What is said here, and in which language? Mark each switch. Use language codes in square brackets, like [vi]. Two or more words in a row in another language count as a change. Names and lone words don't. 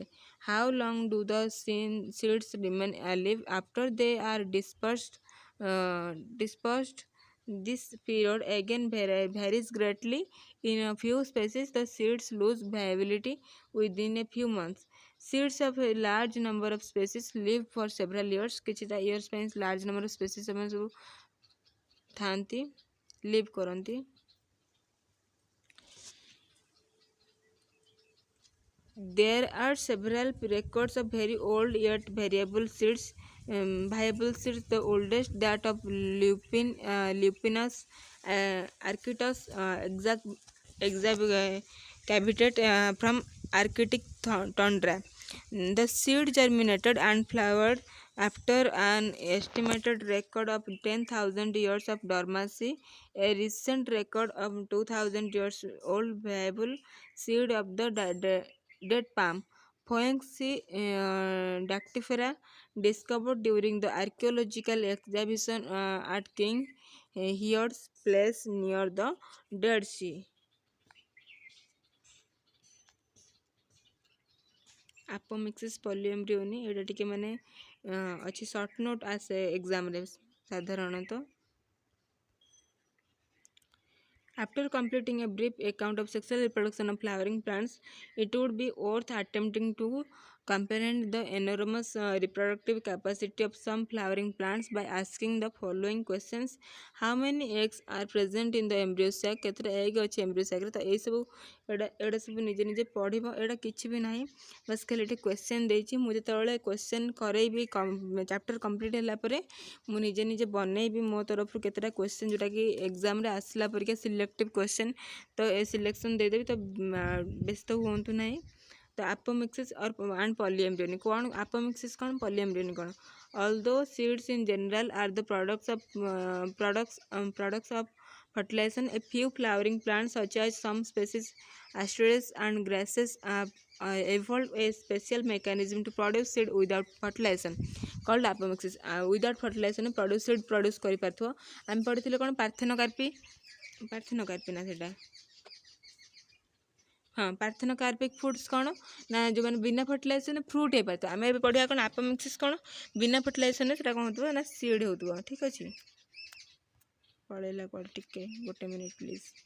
[en] How long do the seeds remain alive after they are dispersed? This period again varies greatly. In a few species, the seeds lose viability within a few months. Seeds of a large number of species live for several years. [or] किछिटा years ପାଇଁ [en] large number of species [or] ସେମାନେ ସବୁ ଥାନ୍ତି, live କରନ୍ତି. [en] There are several records of very old yet viable seeds. The oldest, that of Lupinus arcticus, exabited from Arctic tundra. The seed germinated and flowered after an estimated record of 10,000 years of dormancy. A recent record of 2,000 years old viable seed of the dead palm, Phoenix dactifera, discovered during the archaeological exhibition at King Herod's place near the Dead Sea. Apomixis polyembryoni [or] ଏଇଟା ଟିକେ ମାନେ ଅଛି [en] short note [or] ଆସେ ଏକ୍ଜାମ୍ରେ ସାଧାରଣତଃ. [en] After completing a brief account of sexual reproduction of flowering plants, it would be worth attempting to comprehend the enormous reproductive capacity of some flowering plants by asking the following questions. How many eggs are present in the embryo sac? [or] କେତେଟା egg ଅଛି [en] embryo sac [or] ରେ? ତ ଏଇ ସବୁ ଏଇଟା ସବୁ ନିଜେ ନିଜେ ପଢ଼ିବ. ଏଇଟା କିଛି ବି ନାହିଁ, ବାସ୍ ଖାଲି ଏଠି କ୍ୱେଶ୍ଚନ୍ ଦେଇଛି. ମୁଁ ଯେତେବେଳେ କ୍ୱେଶ୍ଚନ୍ କରେଇବି [en] chapter complete [or] ହେଲା ପରେ ମୁଁ ନିଜେ ନିଜେ ବନେଇବି ମୋ ତରଫରୁ କେତେଟା କ୍ୱେଶ୍ଚନ୍ ଯେଉଁଟାକି ଏକ୍ଜାମ୍ରେ ଆସିଲା ପରିକା [en] selective question. [or] ତ ଏ ସିଲେକ୍ସନ୍ ଦେଇଦେବି, ତ ବ୍ୟସ୍ତ ହୁଅନ୍ତୁ ନାହିଁ. ତ [en] apomixis and polyembryony [or] କ'ଣ? apomixis କ'ଣ, polyembryony କ'ଣ? [en] Although seeds in general are the products of fertilization, a few flowering plants such as some species asteroids and grasses evolved a special mechanism to produce seed without fertilization called apomixis. Without fertilization produce seed produce [or] କରିପାରୁଥିବ. ଆମେ ପଢ଼ିଥିଲେ କ'ଣ? ପାର୍ଥେନୋକାର୍ପି ନା ସେଇଟା, ହଁ [en] parthenocarpic fruits [or] କ'ଣ ନା ଯେଉଁମାନେ ବିନା ଫର୍ଟିଲାଇଜେସନ୍ ଫ୍ରୁଟ୍ ହେଇପାରିବ. ଆମେ ଏବେ ପଢ଼ିବା କ'ଣ? ଆପୋମିକ୍ସିସ୍ କ'ଣ? ବିନା ଫର୍ଟିଲାଇଜେସନ୍ରେ ସେଇଟା କ'ଣ ହେଉଥିବ ନା ସିଡ୍ ହେଉଥିବ. ଠିକ୍ ଅଛି, ପଳେଇଲା କୁଆଡ଼େ ଟିକେ, ଗୋଟେ [en] minute please.